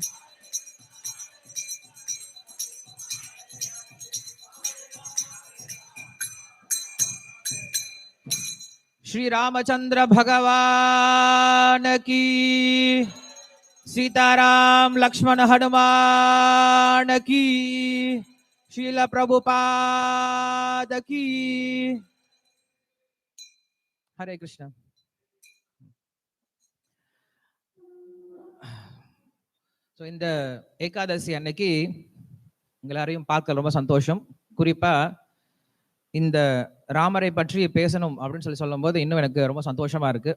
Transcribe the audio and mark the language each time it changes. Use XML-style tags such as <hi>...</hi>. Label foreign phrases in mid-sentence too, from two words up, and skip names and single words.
<hi>श्री रामचन्द्र भगवान की, सीताराम लक्ष्मण हनुमान की, श्रील प्रभुपाद की.</hi> <sa>Hare Krishna.</sa> <ta>ஸோ இந்த ஏகாதசி அன்னைக்கு எல்லாரையும் பார்க்க ரொம்ப சந்தோஷம். குறிப்பா இந்த ராமரை பற்றி பேசணும் அப்படின்னு சொல்லும் போது இன்னும் எனக்கு ரொம்ப சந்தோஷமா இருக்கு.</ta>